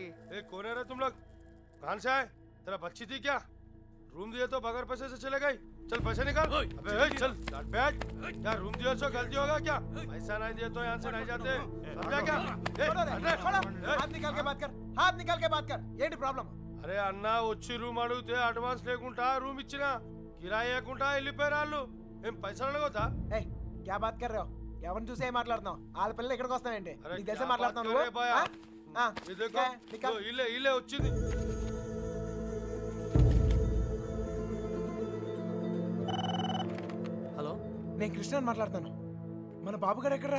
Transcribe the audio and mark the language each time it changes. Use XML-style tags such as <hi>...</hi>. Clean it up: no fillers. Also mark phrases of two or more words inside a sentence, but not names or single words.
<hi>कौन है रे तुम लोग? कहाँ से आए? तेरा बच्ची थी क्या? रूम दिए तो बगैर पैसे से चले गई? चल पैसे निकाल। अबे चल बैठ। क्या रूम दिए तो गलती होगा क्या? पैसा नहीं दिए तो यहाँ से नहीं जाते, समझा क्या? हाथ निकाल के बात कर, हाथ निकाल के बात कर.</hi> <te>ఏంటి ప్రాబ్లం? అరే అన్న, వచ్చి రూమ్ అడిగితే అడ్వాన్స్ లేకుండా రూమ్ ఇచ్చినా, కిరాయి లేకుండా వెళ్ళిపోయారు వాళ్ళు. ఏం పైసలు అడగొద్దా?</te> <hi>क्या बात कर रहे हो?</hi> <te>ఎవరిని చూసి ఏం మాట్లాడుతున్నావు? వాళ్ళ పిల్లలు ఇక్కడికి వస్తావేంటి? నీకు తెలిసే మాట్లాడుతున్నావు నువ్వు? ఇల్లే వచ్చింది. హలో, నేను కృష్ణ మాట్లాడుతాను. మన బాబు గారు ఎక్కడరా?</te>